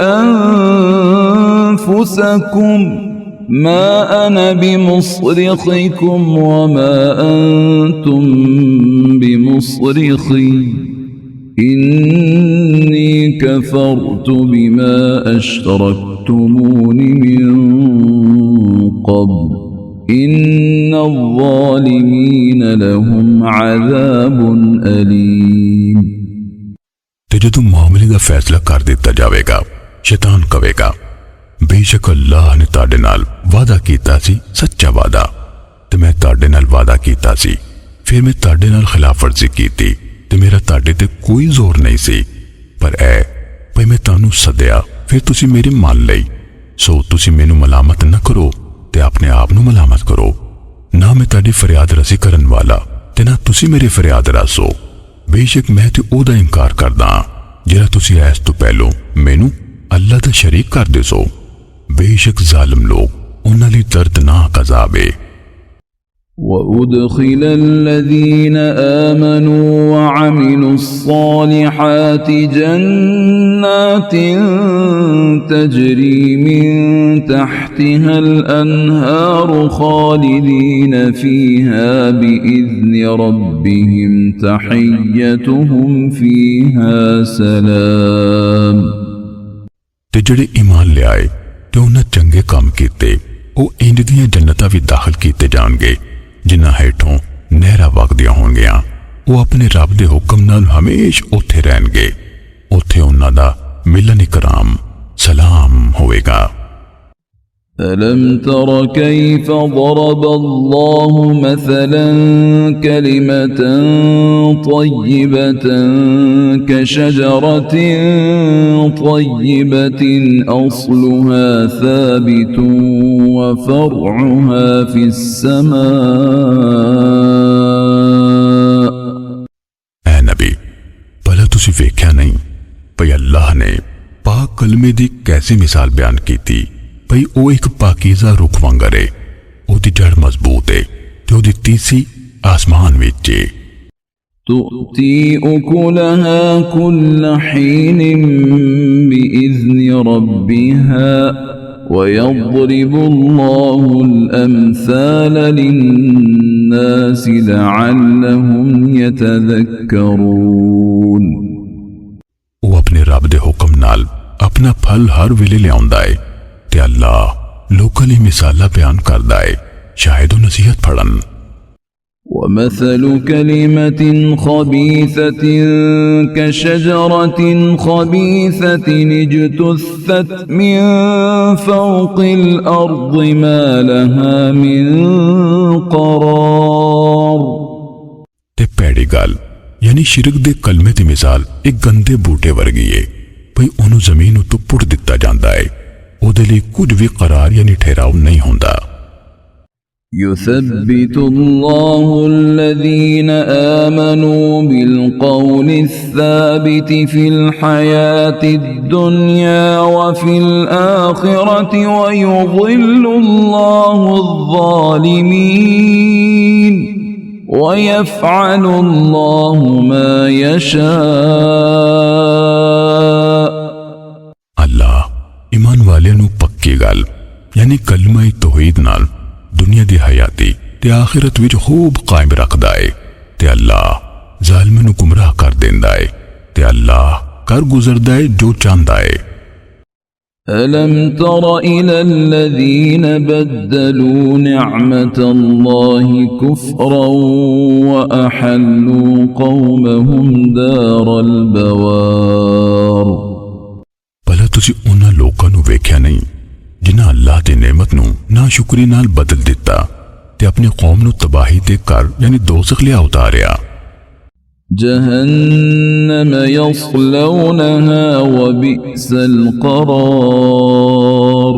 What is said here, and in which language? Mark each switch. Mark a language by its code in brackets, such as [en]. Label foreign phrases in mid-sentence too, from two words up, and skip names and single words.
[ar] أنفسكم ما أنا بمصرخكم وما أنتم بمصرخي إني كفرت بما أشركتمون من قبل إن الظالمين لهم عذاب أليم। [pa] ਤੇ ਜਦੋਂ ਮਾਮਲੇ ਕਾ ਫ਼ੈਸਲਾ ਕਰ ਦਿੱਤਾ ਜਾਏਗਾ, ਸ਼ੈਤਾਨ ਕਹੇਗਾ, ਬੇਸ਼ੱਕ ਅੱਲਾਹ ਨੇ ਤੁਹਾਡੇ ਨਾਲ ਵਾਅਦਾ ਕੀਤਾ ਸੀ, ਸੱਚਾ ਵਾਅਦਾ, ਤੇ ਮੈਂ ਤੁਹਾਡੇ ਨਾਲ ਵਾਅਦਾ ਕੀਤਾ ਸੀ, ਫਿਰ ਮੈਂ ਤੁਹਾਡੇ ਨਾਲ ਖ਼ਿਲਾਫ਼ਵਰਜ਼ੀ ਕੀਤੀ ਤੇ ਮੇਰਾ ਤੁਹਾਡੇ ਤੇ ਕੋਈ ਜ਼ੋਰ ਨਹੀਂ ਸੀ, ਪਰ ਐ ਭਈ ਮੈਂ ਤੁਹਾਨੂੰ ਸੱਦਿਆ ਫਿਰ ਤੁਸੀਂ ਮੇਰੀ ਮਾਨ ਲਈ, ਸੋ ਤੁਸੀਂ ਮੈਨੂੰ ਮਲਾਮਤ ਨਾ ਕਰੋ ਤੇ ਆਪਣੇ ਆਪ ਨੂੰ ਮਲਾਮਤ ਕਰੋ। ਨਾ ਮੈਂ ਤੁਹਾਡੀ ਫ਼ਰਿਆਦ ਰਸੀ ਕਰਨ ਵਾਲਾ ਤੇ ਨਾ ਤੁਸੀਂ ਮੇਰੀ ਫ਼ਰਿਆਦ ਰਸੋ। ਬੇਸ਼ੱਕ ਮੈਂ ਤੇ ਓਹਦਾ ਇਨਕਾਰ ਕਰਦਾ ਜਿਹੜਾ ਤੁਸੀਂ ਐਸ ਤੋਂ ਪਹਿਲੋਂ ਮੈਨੂੰ ਅੱਲਾਹ ਦਾ ਸ਼ਰੀਕ ਕਰਦੇ ਸੋ। ਬੇਸ਼ੱਕ ਜ਼ਾਲਮ ਲੋਕ ਉਨ੍ਹਾਂ ਲਈ ਦਰਦਨਾਕ ਅਜ਼ਾਬ ਹੈ। [ar] وأدخل الذين آمنوا وعملوا الصالحات جنات تجري من تحتها الأنهار خالدين فيها بإذن ربهم تحيتهم فيها سلام। [pa] ਤੇ ਜਿਹੜੇ ਈਮਾਨ ਲੈ ਆਏ ਤੇ ਉਨ੍ਹਾਂ ਚੰਗੇ ਕੰਮ ਕੀਤੇ ਉਹ ਇੰਜ ਦੀਆਂ ਜੰਨਤਾਂ ਭੀ ਦਾਖ਼ਲ ਕੀਤੇ ਜਾਣਗੇ ਜਿਨ੍ਹਾਂ ਹੇਠੋਂ ਨਹਿਰਾਂ ਵਗਦੀਆਂ ਹੋਣਗੀਆਂ। ਉਹ ਆਪਣੇ ਰੱਬ ਦੇ ਹੁਕਮ ਨਾਲ ਹਮੇਸ਼ ਉੱਥੇ ਰਹਿਣਗੇ, ਉੱਥੇ ਉਨ੍ਹਾਂ ਦਾ ਮਿਲਣ ਇਕਰਾਮ ਸਲਾਮ ਹੋਵੇਗਾ। [ar] ألم تر كيف ضرب الله مثلا كلمة طيبة كشجرة طيبة أصلها ثابت وفرعها في السماء। [pa] ਐ ਨਬੀ, ਭਲਾ ਤੁਸੀਂ ਵੇਖਿਆ ਨਹੀਂ ਭਈ ਅੱਲਾਹ ਨੇ ਪਾਕ ਕਲਮੇ ਦੀ ਕੈਸੀ ਮਿਸਾਲ ਬਿਆਨ ਕੀ ਥੀ। ਭਈ ਵੋ ਏਕ ਪਾਕੀਜ਼ਾ ਰੁੱਖ ਵਾਂਗਰ ਹੈ, ਓਦੀ ਜੜ੍ਹ ਮਜ਼ਬੂਤ ਹੈ ਤੇ ਓਦੀ ਤੀਸੀ ਅਸਮਾਨ ਵਿਚ ਹੈ। [ar] تؤتي أكلها كل حين بإذن ربها ويضرب الله الأمثال للناس لعلهم يتذكرون। [pa] ਵੋ ਆਪਣੇ ਰੱਬ ਦੇ ਹੁਕਮ ਨਾਲ ਆਪਣਾ ਫਲ ਹਰ ਵੇਲੇ ਲਿਆਉਂਦਾ ਹੈ ਤੇ ਅੱਲਾਹ ਲੋਕਾਂ ਲਈ ਮਿਸਾਲਾਂ ਬਿਆਨ ਕਰਦਾ ਹੈ, ਸ਼ਾਇਦ ਵੋ ਨਸੀਹਤ ਫੜਨ। [ar] ومثل كلمة خبيثة كشجرة خبيثة اجتثت من فوق الأرض ما لها من قرار। [pa] ਤੇ ਪੈੜੀ ਗੱਲ ਯਾਨੀ ਸ਼ਿਰਕ ਦੇ ਕਲਮੇ ਦੀ ਮਿਸਾਲ ਏਕ ਗੰਦੇ ਬੂਟੇ ਵਰਗੀ ਹੈ, ਭਈ ਓਨੂੰ ਜ਼ਮੀਨ ਉੱਤੋਂ ਪੁੱਟ ਦਿੱਤਾ ਜਾਂਦਾ ਹੈ, ਓਦੇ ਲਈ ਕੁਛ ਭੀ ਕਰਾਰ ਯਾਨੀ ਠਹਿਰਾਵ ਨਹੀਂ ਹੋਂਦਾ। [ar] يثبت الله الذين آمنوا بالقول الثابت في الحياة الدنيا وفي الآخرة ويضل الله الظالمين ويفعل الله ما يشاء। [pa] ਅੱਲਾਹ ਈਮਾਨ ਵਾਲਿਆਂ ਨੂੰ ਪੱਕੀ ਗੱਲ ਯਾਨੀ ਕਲਮਾ ਤੌਹੀਦ ਨਾਲ ਦੁਨੀਆ ਦੀ ਹਯਾਤੀ ਤੇ ਆਖ਼ਿਰਤ ਵਿਚ ਖ਼ੂਬ ਕਾਇਮ ਰੱਖਦਾ ਹੈ ਤੇ ਅੱਲਾਹ ਜ਼ਾਲਮਾਂ ਨੂੰ ਗੁਮਰਾਹ ਕਰ ਦੇਂਦਾ ਹੈ ਤੇ ਅੱਲਾਹ ਕਰ ਗੁਜ਼ਰਦਾ ਹੈ ਜੋ ਚਾਹਤਾ ਹੈ। [ar] ألم تر إلى الذين بدلوا نعمة الله كفرا وأحلوا قومهم دار البوار। [pa] ਭਲਾ ਤੁਸੀ ਉਨ੍ਹਾਂ ਲੋਕਾਂ ਨੂੰ ਵੇਖਿਆ ਨਹੀਂ ਜਿਨ੍ਹਾਂ ਅੱਲਾਹ ਦੀ ਨੇਮਤ ਨੂੰ ਨਾਸ਼ੁਕਰੀ ਨਾਲ ਬਦਲ ਦਿੱਤਾ ਤੇ ਆਪਣੀ ਕੌਮ ਨੂੰ ਤਬਾਹੀ ਦੇ ਘਰ ਯਾਨੀ ਦੋਜ਼ਖ਼ ਲਿਆ ਉਤਾਰਿਆ। [ar] جهنم يصلونها وبئس القرار.